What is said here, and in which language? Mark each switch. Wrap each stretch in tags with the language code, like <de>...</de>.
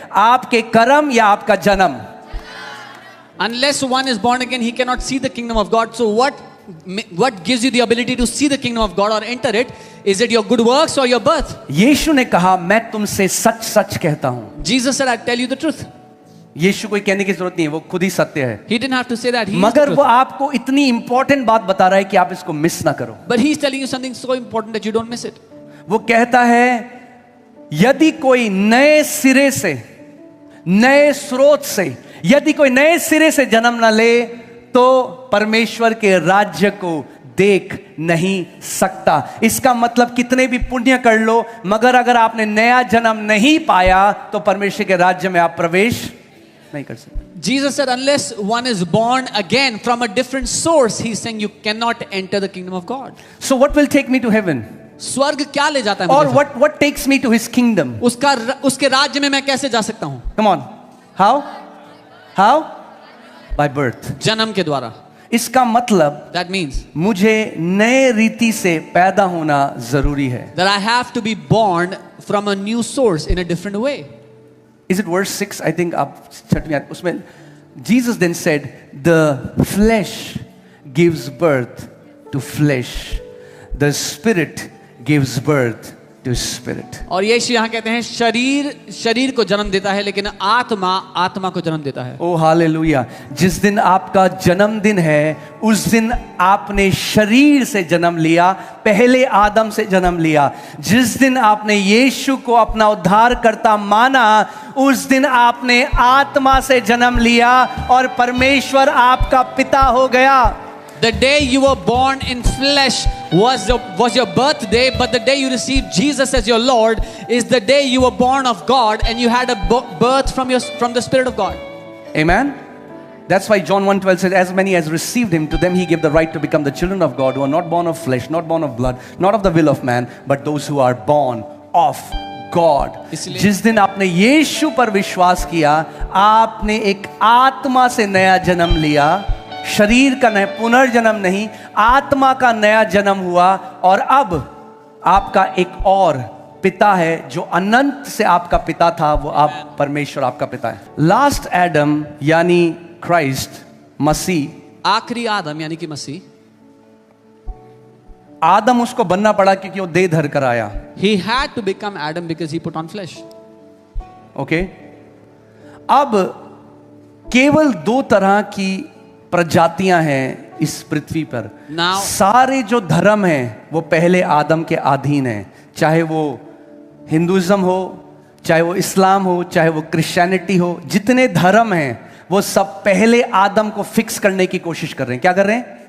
<hi>आपके कर्म या आपका जन्म?</hi> <en>Unless one is born again, he cannot see the kingdom of God. So what gives you the ability to see the kingdom of God or enter it? Is it your good works or your birth?</en> <hi>यीशु ने कहा, मैं तुमसे सच सच कहता हूं.</hi> <en>Jesus said, I tell you the truth.</en> <hi>यीशु को कहने की जरूरत नहीं है, वो खुद ही सत्य है.</hi> <en>He didn't have to say that. He is the</en> <hi>मगर</hi> <en>truth.</en> <hi>वो आपको इतनी इंपॉर्टेंट बात बता रहा है कि आप इसको मिस ना करो.</hi> <en>But he's telling you something so important that you don't miss it.</en> <hi>वो कहता है, यदि कोई नए सिरे से, नए स्रोत से, यदि कोई नए सिरे से जन्म ना ले तो परमेश्वर के राज्य को देख नहीं सकता. इसका मतलब कितने भी पुण्य कर लो, मगर अगर आपने नया जन्म नहीं पाया तो परमेश्वर के राज्य में आप प्रवेश नहीं कर सकते.</hi> <en>Jesus said, unless one is born again from a different source, he's saying you cannot enter the kingdom of God. So what will take me to heaven?</en> <hi>स्वर्ग क्या ले जाता है</hi> <en>Or</en> <hi>मुझे?</hi> <en>what takes me to his kingdom?</en> <hi>उसके राज्य में मैं कैसे जा सकता हूं?</hi> <en>Come on. How? By birth.</en> <hi>जन्म के द्वारा. इसका मतलब</hi> <en>That means</en> <hi>मुझे नए रीति से पैदा होना जरूरी है.</hi> <en>that I have to be born from a new source in a different way. Is it verse 6? I think</en> <hi>आप छठवीं आयत उसमें</hi> <en>Jesus then said, the flesh gives birth to flesh, the spirit gives birth to spirit.</en> <hi>और यीशु यहाँ कहते हैं शरीर को जन्म देता है, लेकिन आत्मा को जन्म देता है. ओ हालेलुया. जिस दिन आपका जन्मदिन है उस दिन आपने शरीर से जन्म लिया, पहले आदम से जन्म लिया. जिस दिन आपने यीशु को अपना उद्धारकर्ता माना उस दिन आपने आत्मा से जन्म लिया और परमेश्वर आपका पिता हो गया. The day you were born in flesh was your birthday, but the day you received Jesus as your Lord is the day you were born of God and you had a birth from the Spirit of God.</hi> <en>Amen. That's why John 1:12 says, as many as received him, to them he gave the right to become the children of God, who are not born of flesh, not born of blood, not of the will of man, but those who are born of God.</en> <hi>जिस दिन आपने यीशु पर विश्वास किया, आपने एक आत्मा से नया जन्म लिया. शरीर का नया पुनर्जन्म नहीं, आत्मा का नया जन्म हुआ. और अब आपका एक और पिता है जो अनंत से आपका पिता था, वो आप परमेश्वर आपका पिता है.</hi> <en>last Adam</en> <hi>यानी क्राइस्ट मसीह, आखिरी आदम यानी कि मसीह. आदम उसको बनना पड़ा क्योंकि वो देह धर कर आया.</hi> <en>He had to become Adam because he put on flesh.</en> <hi>Okay. अब केवल दो तरह की प्रजातियां हैं इस पृथ्वी पर.</hi> <en>Now,</en> <hi>सारे जो धर्म हैं वो पहले आदम के अधीन हैं. चाहे वो हिंदुइज्म हो, चाहे वो इस्लाम हो, चाहे वो क्रिश्चियनिटी हो, जितने धर्म हैं वो सब पहले आदम को फिक्स करने की कोशिश कर रहे हैं. क्या कर रहे हैं?</hi>